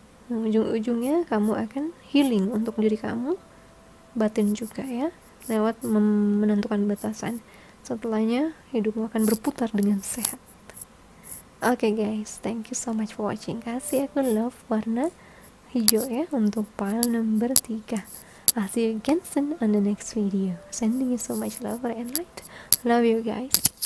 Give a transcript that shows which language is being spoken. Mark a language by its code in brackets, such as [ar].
[id] Nah, ujung-ujungnya kamu akan healing untuk diri kamu, batin juga ya, lewat menentukan batasan. Setelahnya hidupmu akan berputar dengan sehat. [en] Oke guys, thank you so much for watching. [id] Kasih aku love, warna, hijau ya untuk pile number 3. [en] I'll see you again soon on the next video. Sending you so much love and light. Love you guys.